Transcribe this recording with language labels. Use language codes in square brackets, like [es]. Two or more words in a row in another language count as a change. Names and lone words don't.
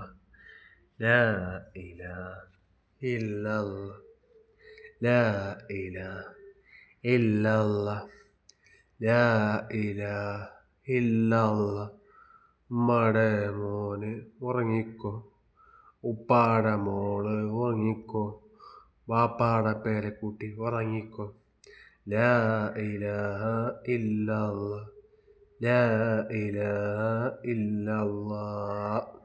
[ar] لا إله إلا الله لا إله إلا الله لا إله إلا الله. [ml] ഉമ്മാടെ മോന് ഉറങ്ങിക്കോ, ഉപ്പാടെ മോള് ഉറങ്ങിക്കോ, വാപ്പാടെ പേരക്കുട്ടി ഉറങ്ങിക്കോ. [ar] لا إله إلا الله لا إله إلا الله.